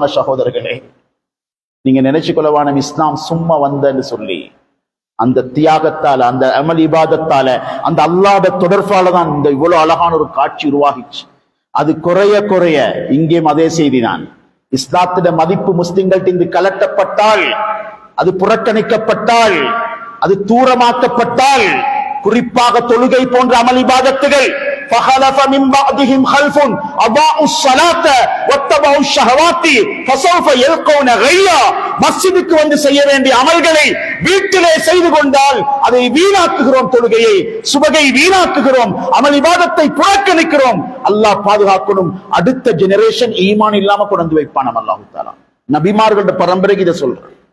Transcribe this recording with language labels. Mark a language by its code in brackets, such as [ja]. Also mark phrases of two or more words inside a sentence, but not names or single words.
[ta] சகோதரர்களே, நீங்க நினைச்சு கொள்ளவான இஸ்லாம் சும்மா வந்தன்னு சொல்லி, அந்த தியாகத்தால, அந்த அமல் இபாதத்தால, அந்த அல்லாஹ்வுடைய தொடர்பால தான் இந்த இவ்வளவு அழகான ஒரு காட்சி உருவாகிச்சு. அது குறைய குறைய இங்கேயும் அதே செய்தி தான். இஸ்லாத்திட மதிப்பு முஸ்லிம்கள்ட்ட கலட்டப்பட்டால், அது புறக்கணிக்கப்பட்டால், அது தூரமாக்கப்பட்டால், குறிப்பாக தொழுகை போன்ற அமல் இபாதத்துகள் [ar] فخلف من بعدهم خلف اضاعوا الصلاه واتبعوا الشهوات فسوف يلقون غيا. [ta] மஸ்ஜிதுக்கு வந்து செய்ய வேண்டிய அமல்களை வீட்டிலே செய்து கொண்டால் அதை வீணாக்குகிறோம். தொழுகையை, சுபகை வீணாக்குகிறோம். அமல் இபாதத்தை புறக்கணிக்கிறோம். அல்லாஹ் பாதுகாக்கணும். அடுத்த ஜெனரேஷன் ஈமான் இல்லாம கொண்டு வைப்பான் அல்லாஹ் தஆலா. நபிமார்களோட பரம்பரைக்கு இதை சொல்றேன்.